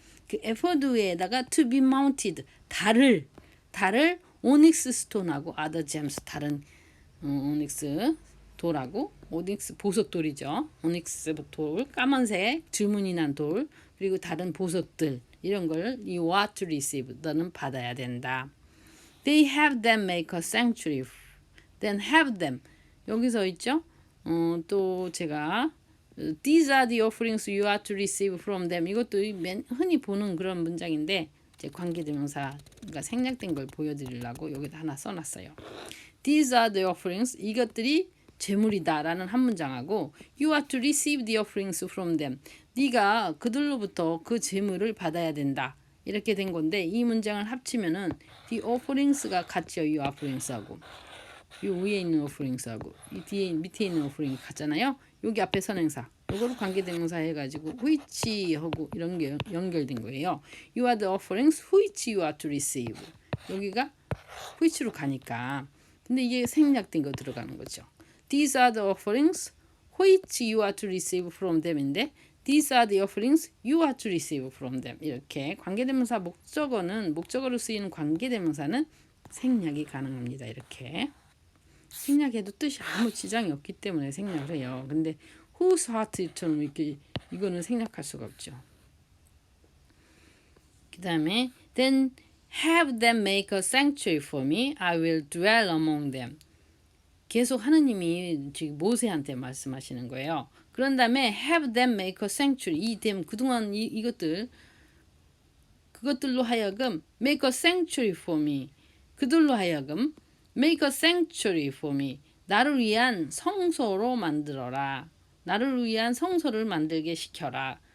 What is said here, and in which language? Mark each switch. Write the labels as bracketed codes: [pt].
[ko] 그 에포드에다가 [en] to be mounted, [ko] 달을 오닉스 스톤하고 [en] other gems, [ko] 다른 오닉스 돌하고 오닉스 보석돌이죠. 오닉스 돌, 까만색 줄무늬 난 돌, 그리고 다른 보석들 이런 걸 [en] you are to receive [ko] 너는 받아야 된다. [en] They have them make a sanctuary. Then have them [ko] 여기서 있죠. 또 제가 [en] These are the offerings you are to receive from them. [ko] 이것도 흔히 보는 그런 문장인데 제 관계대명사가 생략된 걸 보여드리려고 여기다 하나 써놨어요. [en] These are the offerings. [ko] 이것들이 제물이다라는 한 문장하고 [en] You are to receive the offerings from them. [ko] 네가 그들로부터 그 제물을 받아야 된다. 이렇게 된 건데 이 문장을 합치면은 the offerings가 같죠. You offerings하고 이 위에 있는 offerings하고 이 뒤에 밑에 있는 offering 같잖아요. 여기 앞에 선행사 이거로 관계대명사 해가지고 which 하고 이런 게 연결된 거예요. [en] You are the offerings which you are to receive. [ko] 여기가 which로 가니까 근데 이게 생략된 거 들어가는 거죠. [en] These are the offerings which you are to receive from them인데 These are the offerings you are to receive from them. [ko] 이렇게 관계대명사 목적어로 쓰이는 관계대명사는 생략이 가능합니다. 이렇게 생략해도 뜻이 아무 지장이 없기 때문에 생략을 해요. 근데 whose heart처럼 이렇게 이거는 생략할 수가 없죠. 그 다음에 [en] then have them make a sanctuary for me. I will dwell among them. [ko] 계속 하느님이 지금 모세한테 말씀하시는 거예요. 그런 다음에 [en] have them make a sanctuary. [ko] 그동안 그것들로 하여금 [en] make a sanctuary for me. [ko] 그들로 하여금 [en] make a sanctuary for me. [ko] 나를 위한 성소로 만들어라. 나를 위한 성소를 만들게 시켜라.